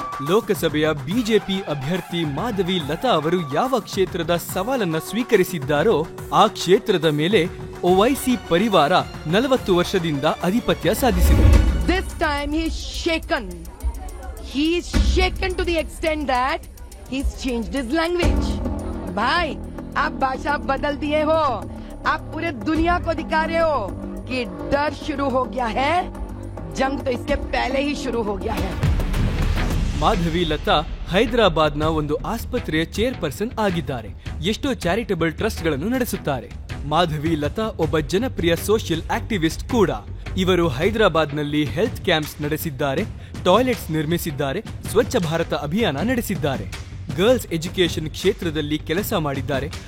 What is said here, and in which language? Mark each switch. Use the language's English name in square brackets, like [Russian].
[Kannada] ಲೋಕಸಭೆಯ ಬಿಜೆಪಿ ಅಭ್ಯರ್ಥಿ ಮಾಧವಿ ಲತಾ ಅವರು ಯಾವ ಕ್ಷೇತ್ರದ ಸವಾಲನ್ನ ಸ್ವೀಕರಿಸಿದ್ದಾರೋ ಆ ಕ್ಷೇತ್ರದ ಮೇಲೆ ಓವೈಸಿ ಪರಿವಾರ 40 ವರ್ಷದಿಂದ ಆಧಿಪತ್ಯ ಸಾಧಿಸಿದೆ. [English] This time he's shaken. He's shaken to the extent that he's changed his language. [Hindi] भाई, आप भाषा बदल दिए हो. आप पूरे दुनिया को दिखा रहे हो कि डर शुरू हो गया है. जंग तो इसके पहले ही शुरू हो गया है. [Kannada] ಮಾಧವಿ ಲತಾ ಹೈದರಾಬಾದ್ನ ಒಂದು ಆಸ್ಪತ್ರೆಯ ಚೇರ್ಪರ್ಸನ್ ಆಗಿದ್ದಾರೆ. ಎಷ್ಟೋ ಚಾರಿಟಬಲ್ ಟ್ರಸ್ಟ್ಗಳನ್ನು ನಡೆಸುತ್ತಾರೆ. ಮಾಧವಿ ಲತಾ ಒಬ್ಬ ಜನಪ್ರಿಯ ಸೋಷಿಯಲ್ ಆಕ್ಟಿವಿಸ್ಟ್ ಕೂಡ. ಇವರು ಹೈದರಾಬಾದ್ನಲ್ಲಿ ಹೆಲ್ತ್ ಕ್ಯಾಂಪ್ಸ್ ನಡೆಸಿದ್ದಾರೆ, ಟಾಯ್ಲೆಟ್ಸ್ ನಿರ್ಮಿಸಿದ್ದಾರೆ, ಸ್ವಚ್ಛ ಭಾರತ ಅಭಿಯಾನ ನಡೆಸಿದ್ದಾರೆ, ಗರ್ಲ್ಸ್ ಎಜುಕೇಶನ್ ಕ್ಷೇತ್ರದಲ್ಲಿ ಕೆಲಸ ಮಾಡಿದ್ದಾರೆ.